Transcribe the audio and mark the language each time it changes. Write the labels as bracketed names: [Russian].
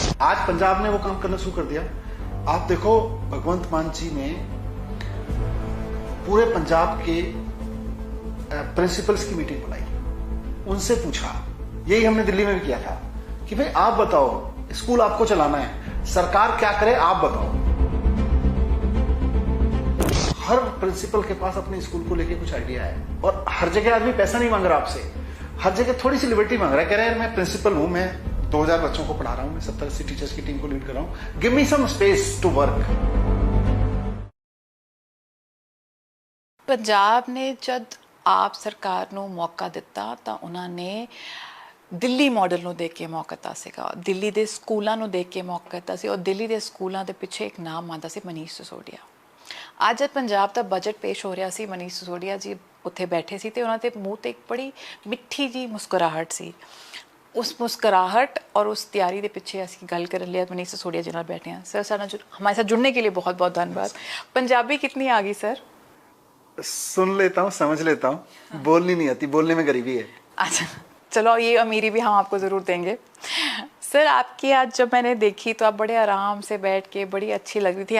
[Hindi] आज पंजाब ने वो काम करना शुरू कर दिया। आप देखो, भगवंत मान जी ने पूरे पंजाब के प्रिंसिपल्स की मीटिंग बुलाई, उनसे पूछा, यही हमने दिल्ली में भी किया था, कि भाई आप बताओ, स्कूल आपको चलाना है, सरकार क्या करे आप बताओ। हर प्रिंसिपल के पास अपने स्कूल को लेके कुछ आइडिया है, और हर जगह आदमी पैसा नहीं मांग रहा आपसे, हर जगह थोड़ी सी लिबर्टी मांग रहा है। कह रहे हैं मैं प्रिंसिपल हूं, मैं 2000 बच्चों को पढ़ा रहा हूं, मैं 70-80 टीचर्स की टीम को लीड कर रहा हूं, [English] Give me some space to work. [Hindi] Punjab ने जब आप सरकार [Punjabi] ਨੂੰ ਮੌਕਾ ਦਿੱਤਾ ਤਾਂ ਉਹਨਾਂ ਨੇ ਦਿੱਲੀ ਮਾਡਲ ਨੂੰ ਦੇਖ ਕੇ ਮੌਕਾ ਦਿੱਤਾ ਸੀਗਾ, ਦਿੱਲੀ ਦੇ ਸਕੂਲਾਂ ਨੂੰ ਦੇਖ ਕੇ ਮੌਕਾ ਦਿੱਤਾ ਸੀ, ਔਰ ਦਿੱਲੀ ਦੇ ਸਕੂਲਾਂ ਦੇ ਪਿੱਛੇ ਇੱਕ ਨਾਮ ਆਉਂਦਾ ਸੀ, ਮਨੀਸ਼ ਸਿਸੋਦੀਆ। ਅੱਜ ਜਦ ਪੰਜਾਬ ਦਾ ਬਜਟ ਪੇਸ਼ ਹੋ ਰਿਹਾ ਸੀ, ਮਨੀਸ਼ ਸਿਸੋਦੀਆ ਜੀ ਉੱਥੇ ਬੈਠੇ ਸੀ ਤੇ ਉਹਨਾਂ ਦੇ ਮੂੰਹ ਤੇ ਇੱਕ ਬੜੀ ਮਿੱਠੀ ਜੀ ਮੁਸਕਰਾਹਟ ਸੀ। [Hindi] उस मुस्कुराहट और उस तैयारी के पीछे [Punjabi] असं गल कर लिया [Hindi] मनीष सिसोदिया जी नाल बैठे हैं। सर हमारे साथ जुड़ने के लिए बहुत बहुत धन्यवाद। पंजाबी कितनी आ गई सर? सुन लेता हूँ, समझ लेता हूँ, हाँ। बोलनी नहीं आती, बोलने में गरीबी है। अच्छा चलो, ये अमीरी भी हम आपको ज़रूर देंगे। सर आपकी आज जब मैंने देखी तो आप बड़े आराम से बैठ के, बड़ी अच्छी लग रही थी।